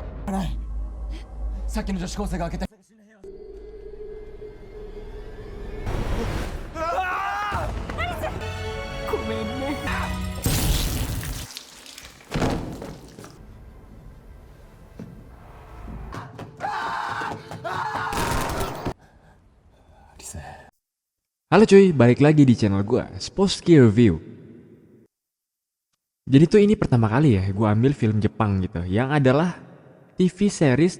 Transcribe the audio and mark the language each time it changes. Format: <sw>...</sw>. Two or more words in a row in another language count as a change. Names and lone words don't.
<ja>さっきの女子高生が開けて。ごめんね。</ja> <id>Halo cuy, balik lagi di channel gue, Sposki Review. Jadi tuh ini pertama kali ya gue ambil film Jepang gitu, yang adalah</id> <en>TV series.</en>